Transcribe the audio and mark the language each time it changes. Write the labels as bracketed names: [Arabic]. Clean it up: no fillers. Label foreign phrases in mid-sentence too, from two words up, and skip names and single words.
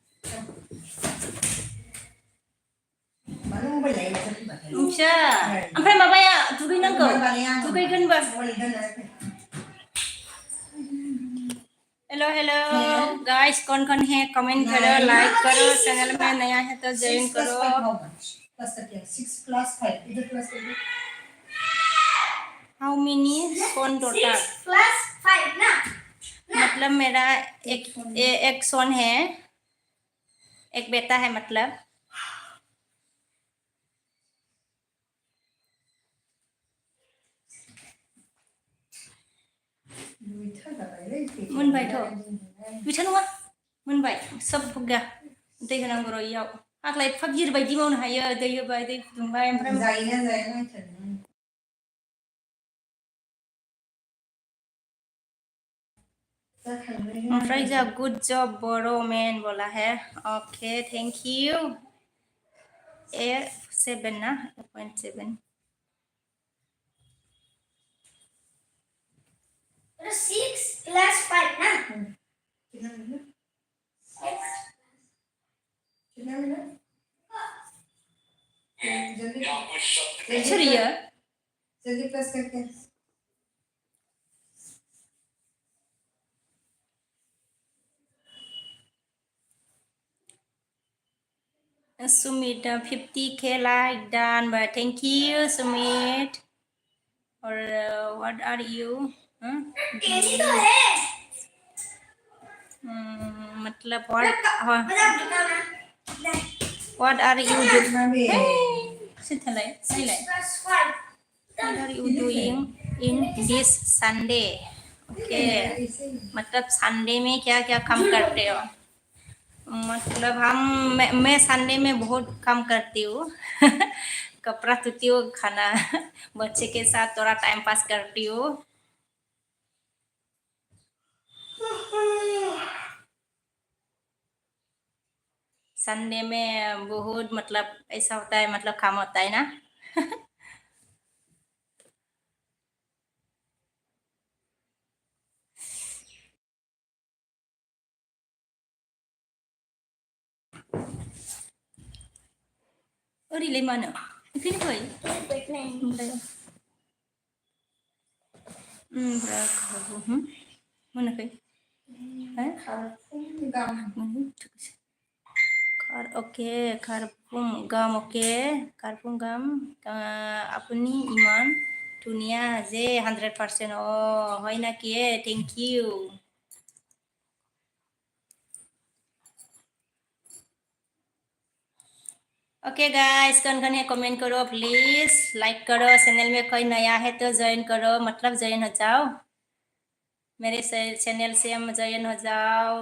[Hindi] मालूम बोला ये सब बात है। अच्छा, [Bodo] ओमफ्राय माबाया दुगैनांगौ, दुगैगोन बा। [English] hello hello guys, [Hindi] कौन कौन है कमेंट करो, लाइक करो, चैनल में नया है तो ज्वाइन करो। 6 plus 5 इधर प्लस कर दो। [English] how many son total? [Hindi] 6 plus 5 ना, मतलब मेरा एक सोन है, एक बेटा है मतलब। [Bodo] मोनबाय थ' बिथा नङा, मोनबाय सब फुगा दै होनांगौ र' इयाव। आग्ला एफा गिर बायदि मावनो हायो, दै होबाय, दै फुदुंबाय, ओमफ्राय जायोना जाया ओमफ्राय जा [English] good job [Bodo] बोरो मैन बोला है। [English] okay thank you. 7 ना, 8.7। [Hindi] 6 plus 5 ना, जल्दी जल्दी प्लस करके। [English] Sumit 50k like done, but thank you Sumit। और what are you? मतलब what are you doing? What are you doing in this Sunday? okay, [Hindi] मतलब संडे में क्या क्या काम करते हो? मतलब मैं संडे में बहुत काम करती हूँ। कपड़ा धोती हूँ, खाना बच्चे के साथ थोड़ा [English] time pass [Hindi] करती हूँ। संडे में बहुत मतलब ऐसा होता है, मतलब काम होता है ना। [Bodo] ओरैलाय मानो ओंखायनो फै ओमफ्राय मोनाखै ओके खारफुं गाम, ओके खारफुं गाम अपनी इमान दुनिया जे 100%। [Bangla] হয় নাকি? [English] thank you. [Hindi] ओके गाइस, कौन कौन है कमेंट करो प्लीज, लाइक करो, चैनल में कोई नया है तो ज्वाइन करो, मतलब ज्वाइन हो जाओ, मेरे चैनल से हम ज्वाइन हो जाओ।